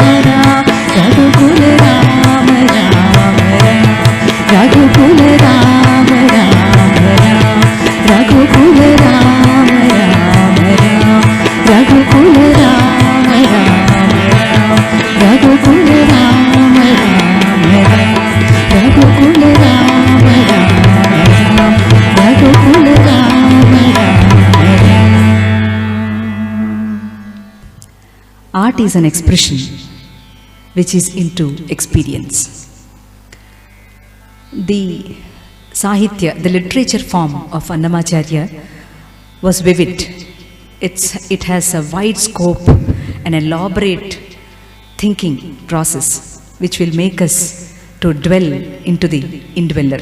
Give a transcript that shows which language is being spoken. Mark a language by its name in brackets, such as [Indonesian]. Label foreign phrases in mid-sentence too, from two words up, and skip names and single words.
[Sanskrit] राम रघुकुल राम राम राम रघुकुल राम राम राम रघुकुल राम राम राम रघुकुल राम राम राम रघुकुल राम राम राम रघुकुल राम राम राम रघुकुल राम राम राम [English] Art is an expression which is into experience. The Sahitya, the literature form of Annamacharya was vivid. It has a wide scope, an elaborate thinking process which will make us to dwell into the indweller.